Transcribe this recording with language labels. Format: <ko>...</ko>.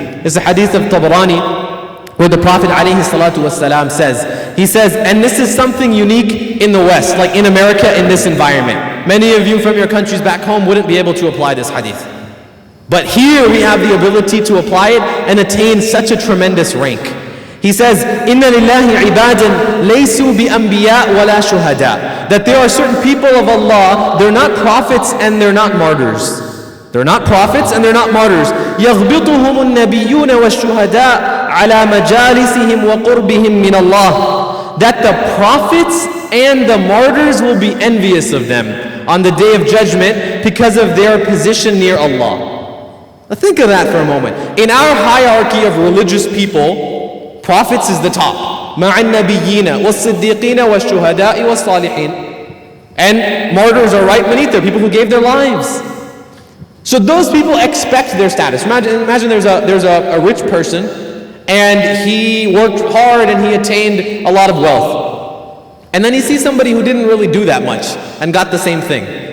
<en>It's a hadith of Tabarani where the Prophet alayhi salatu wasalam says, he says, and this is something unique in the West, like in America, in this environment. Many of you from your countries back home wouldn't be able to apply this hadith. But here we have the ability to apply it and attain such a tremendous rank. He says,</en> <ar>إِنَّ لِلَّهِ عِبَادًا لَيْسُوا بِأَنْبِيَاء وَلَا شُهَدَاء.</ar> <en>That there are certain people of Allah, they're not prophets and they're not martyrs. They're not prophets and they're not martyrs.</en> <ar>يَغْبِطُهُمُ النَّبِيُّونَ وَالشُّهَدَاء عَلَى مَجَالِسِهِمْ وَقُرْبِهِمْ مِنَ اللَّهِ.</ar> <en>That the prophets and the martyrs will be envious of them on the day of judgment because of their position near Allah. Now think of that for a moment. In our hierarchy of religious people, prophets is the top.</en> <ar>مع النبيين والصديقين والشهداء والصالحين.</ar> <en>And martyrs are right beneath there, people who gave their lives. So those people expect their status. Imagine there's a rich person and he worked hard and he attained a lot of wealth. And then he sees somebody who didn't really do that much and got the same thing.</en>